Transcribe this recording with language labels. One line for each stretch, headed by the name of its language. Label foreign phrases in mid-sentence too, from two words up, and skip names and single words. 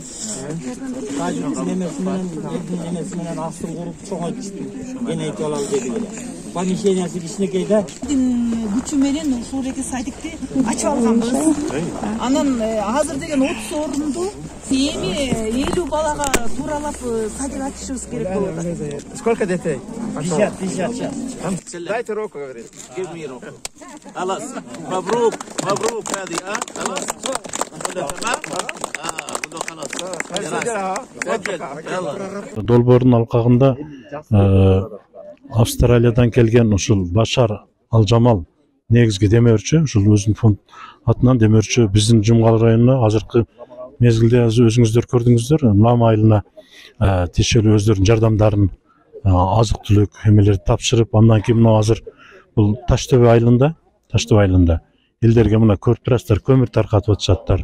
Kyrgyz: Садигибиздин немеси менен, элдин немеси менен астын куруп чоңойтушту. Генетик алалы деди эле. Помещениясы кичинекей да. Күчү менен ушул садикти ачып алганбыз. Анан азыр деген 30 орунду эми 50 балага тууралап садик ачышыбыз керек болот.
Russian: Сколько детей? 50. Дайте руку, говорит.
English: Give me
Arabic: руку. خلاص. مبروك هذه خلاص.
Kyrgyz: Долбоордун алкагында Австралиядан келген ушул Башар Алжамал негизги демөөрчү, ушул өзүнүн фонд атынан демөөрчү биздин Жумгал районуна азыркы мезгилде өзүңүздөр көрдүңүздөр, мам айылына тиешелүү өздөрүнүн жардамдарын азык түлүк эмелерди тапшырып, андан кийин мына азыр бул Таштөбө айылында элдерге мына көрпүрастар көмүр таркатып атышаттар.